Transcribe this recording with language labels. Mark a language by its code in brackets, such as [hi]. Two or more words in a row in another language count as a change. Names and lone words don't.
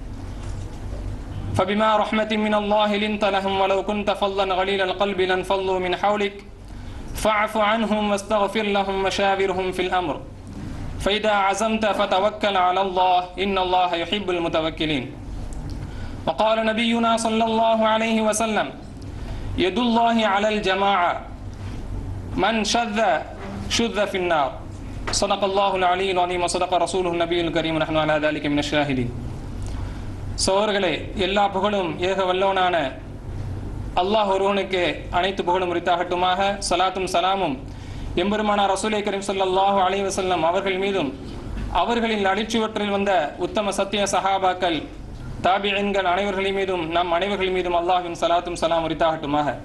[ar] فبما رحمة من الله لنت لهم ولو كنت فظا غليظ القلب لانفضوا من حولك فاعف عنهم واستغفر لهم وشاورهم في الأمر فإذا عزمت فتوكل على الله إن الله يحب المتوكلين. وقال نبينا صلى الله عليه وسلم يد الله على الجماعة من شذ شذ في النار. صدق الله العلي العظيم وصدق رسوله النبي الكريم ونحن على ذلك من الشاهدين. [ta] சோர்களே, எல்லா புகழும் ஏக வல்லவனான அல்லாஹ் ஒருவனுக்கு அனைத்து புகழும் உரித்தாகட்டுமாக. சலாத்தும் சலாமும் எம்பெருமானார் ரசூலே கரீம் [ar] صلى الله عليه وسلم [ta] அவர்கள் மீதும் அவர்களின் அடிச்சுவற்றில் வந்த உத்தம சத்திய சஹாபாக்கள் தாபிஈன்கள் அனைவர்கள் மீதும் நம் அனைவர்கள் மீதும் அல்லாஹ்வின் சலாத்தும் சலாம் உரித்தாகட்டுமாக.